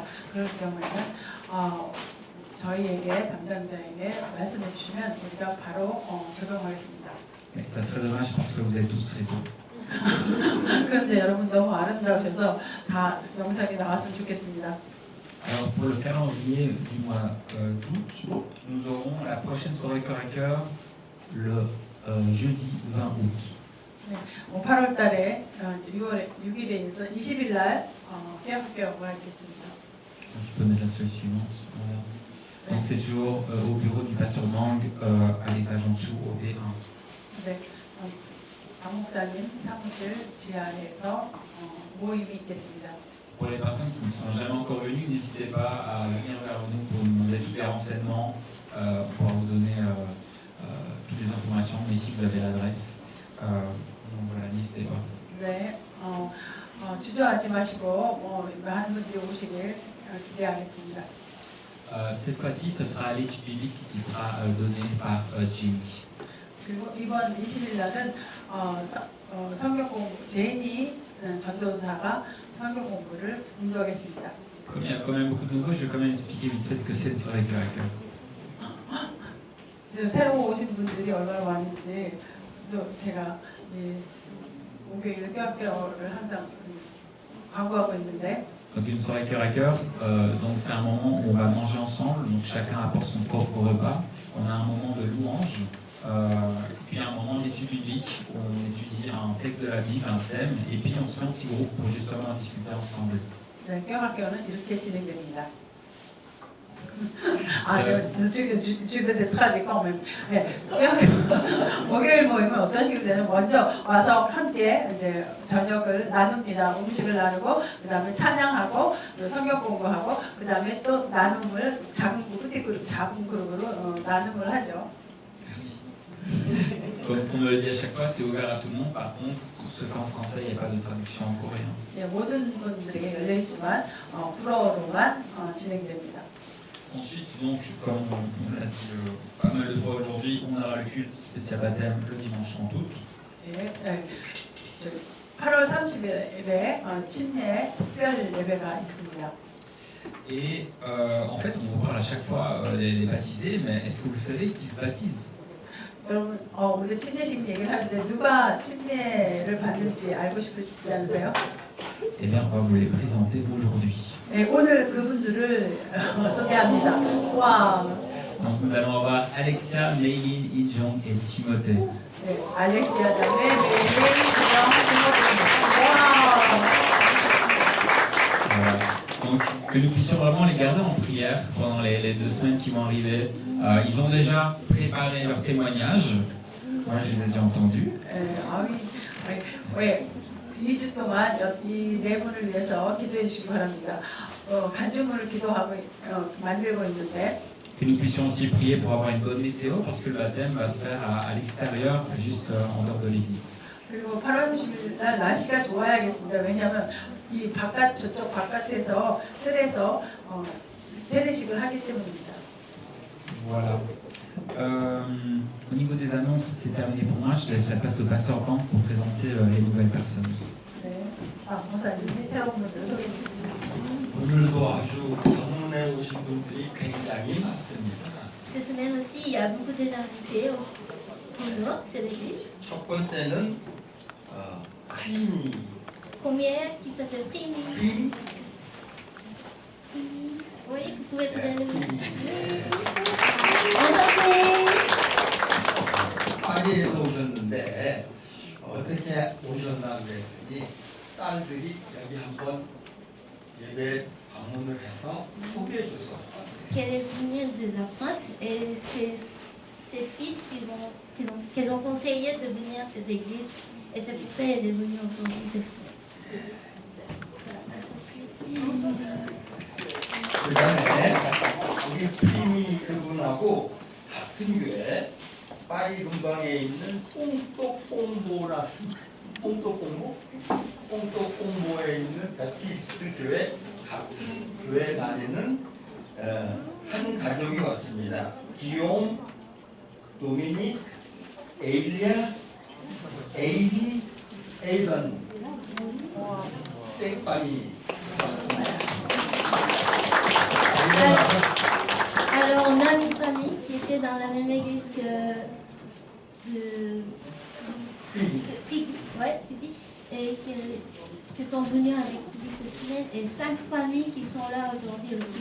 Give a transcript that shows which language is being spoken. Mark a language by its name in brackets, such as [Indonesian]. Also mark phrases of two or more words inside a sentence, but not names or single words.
[Korean] 그럴 경우에는 저희에게 담당자에게 말씀해 주시면 우리가 바로 적용하겠습니다. [French] Mais ça serait dommage parce que vous êtes tous très beaux. [Korean] 그런데 여러분 너무 아름다우셔서 다 영상이 나왔으면 좋겠습니다. [French] Alors pour le calendrier du mois d'août, nous aurons la prochaine soirée Cœur à Cœur le jeudi 20 août. [Korean] 네, 8월 달에 6일에 있어 20일 날 깨어깨어가 있겠습니다. [French] Tu peux mettre la slide suivante. Voilà. Donc c'est toujours au bureau du pasteur Mang à l'étage en dessous au B1. [Korean] 네, 박 목사님 사무실 지하에서 모임이 있겠습니다. [French] Pour les personnes qui ne sont jamais encore venues, n'hésitez pas à venir vers nous pour nous demander tous les renseignements, on pourra vous donner toutes les informations, mais ici vous avez l'adresse. Donc voilà, n'hésitez pas. [Korean] 네, 주저하지 마시고 많은 분들이 오시길 기대하겠습니다. [French] Cette fois-ci, ce sera l'étude biblique qui sera donnée par Jimmy. [Korean] 그리고 이번 20일 날은 성경 공부 제인이 전도사가 성경 공부를 인도하겠습니다. [French] Comme il y a quand même beaucoup de nouveaux, je vais quand même expliquer vite fait ce que c'est sur les cœurs à cœur. [Korean] 새로 오신 분들이 얼마나 많은지 또 제가 목요일 뼈뼈를 항상 광고하고 있는데. [French] Donc une soirée cœur à cœur, donc c'est un moment où on va manger ensemble, donc chacun apporte son propre repas. On a un moment de louange, puis un moment d'étude biblique où on étudie un texte de la Bible, un thème, et puis on se met en petit groupe pour justement discuter ensemble. [Korean] 네, 뼈학교는 이렇게 진행됩니다. [French] Je vais te traduire quand même. [Korean] 목요일 모임은 어떤 식으로 되는? 먼저 와서 함께 이제 저녁을 나눕니다. 음식을 나누고 그다음에 찬양하고 성경 공부하고 그다음에 또 나눔을 작은 그룹으로 나눔을 하죠. [French] Comme on me le dit à chaque fois, c'est ouvert à tout le monde. Par contre, tout se fait en français, il n'y a pas de traduction en coréen. [Korean] 네, 모든 분들에게 열려 있지만 불어로만 진행됩니다. [French] Ensuite, donc, comme on l'a dit pas mal de fois aujourd'hui, on aura le culte spécial baptême le dimanche 30 août. [Korean] 네, 8월 30일에 침례 특별 예배가 있습니다. [French] Et en fait, on vous parle à chaque fois des baptisés, mais est-ce que vous savez qui se baptise? [Korean] 여러분, 우리 침례식 얘기를 하는데 누가 침례를 받는지 알고 싶으시지 않으세요? [French] Eh bien, on va vous les présenter aujourd'hui. [Korean] 네, 오늘 그분들을 소개합니다. 와. [French] Donc, nous allons avoir Alexia, Meilin, Injong et Timothée. [Korean] 네, 알렉시아 다음에 메일린, 인정, 티모테입니다. 와. [French] Voilà. Donc, que nous puissions vraiment les garder en prière pendant les 2 semaines qui vont arriver. Ils ont déjà préparé leur témoignage. Moi, je les ai déjà entendus. [Korean] 왜 2주 동안 이 네 분을 위해서 기도해 주시기 바랍니다. 간주문을 기도하고 만들고 있는데. [French] Que nous puissions aussi prier pour avoir une bonne météo, parce que le baptême va se faire à l'extérieur, juste en dehors de l'église. [Korean] 그리고 8월 30일 날 날씨가 좋아야겠습니다. 왜냐하면 이 저쪽 바깥에서 뜰에서 세례식을 하기 때문입니다. [French] Voilà. Au niveau des annonces, c'est terminé pour moi. Je laisse la place au pasteur Bank pour présenter les nouvelles personnes. [Korean] 네, 목사님이 새로운 분들을 소개해 주시겠습니다. 오늘도 아주 방문해 오신 분들이 굉장히 많습니다. [French] Cette semaine aussi, il y a beaucoup d'invités pour nous, c'est l'église. [Korean] 첫 번째는 프리미. [French] Première qui s'appelle Primi. [Korean] 프리미? [French] Oui, vous pouvez présenter le nom. [Korean] 파리에서 오셨는데 어떻게 오셨나 그랬더니 딸들이 여기 한번 예배 방문을 해서 소개해 줘서. [French] Qu'elle est venue de la France et ses fils qu'ils ont conseillé de venir à cette église et c'est pour ça qu'elle est venue aujourd'hui cette semaine. [Korean] 그 다음에 우리 프리미 그분하고 같은 교회 파리 근방에 있는 뽕또공보에 있는 베티스트 교회 같은 교회 다니는 한 가족이 왔습니다. 기욤, 도미닉, 에일리아, 에이리, 에이번 생파니 왔습니다. [French] Alors on a une famille qui était dans la même église et qui sont venues avec lui cette semaine et 5 familles qui sont là aujourd'hui aussi.